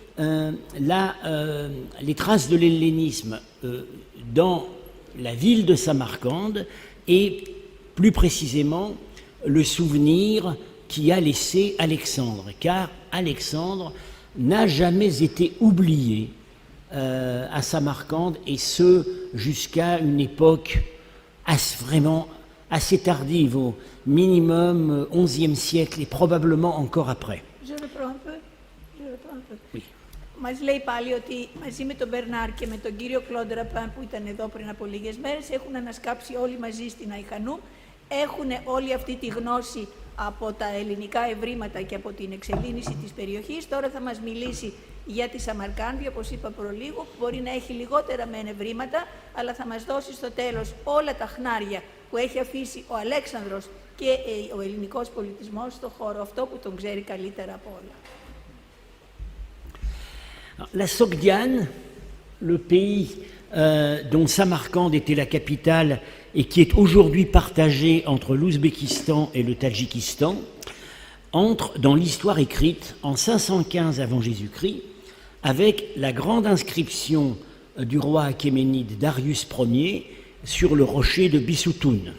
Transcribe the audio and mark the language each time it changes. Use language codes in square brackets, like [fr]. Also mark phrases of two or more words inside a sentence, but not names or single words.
[fr] les traces de l'hellénisme dans la ville de Samarcande et plus précisément le souvenir qu'y a laissé Alexandre, car Alexandre n'a jamais été oublié à Samarcande, et ce jusqu'à une époque vraiment assez tardive, au minimum XIe siècle et probablement encore après. Oui. [el] Μας λέει πάλι ότι μαζί με τον Μπερνάρ και με τον κύριο Κλόντ Ραπάν που ήταν εδώ πριν από λίγες μέρες έχουν ανασκάψει όλοι μαζί στην Άι Χανούμ, έχουν όλη αυτή τη γνώση από τα ελληνικά ευρήματα και από την εξελίνηση της περιοχής. Τώρα θα μας μιλήσει για τη Σαμαρκάνδη, όπως είπα προλίγου, που μπορεί να έχει λιγότερα μεν ευρήματα, αλλά θα μας δώσει στο τέλος όλα τα χνάρια που έχει αφήσει ο Αλέξανδρος και ο ελληνικός πολιτισμός στον χώρο αυτό που τον ξέρει καλύτερα από όλα. [fr] La Sogdiane, le pays dont Samarcande était la capitale et qui est aujourd'hui partagé entre l'Ouzbékistan et le Tadjikistan, entre dans l'histoire écrite en 515 avant Jésus-Christ avec la grande inscription du roi achéménide Darius Ier sur le rocher de Bissoutoun.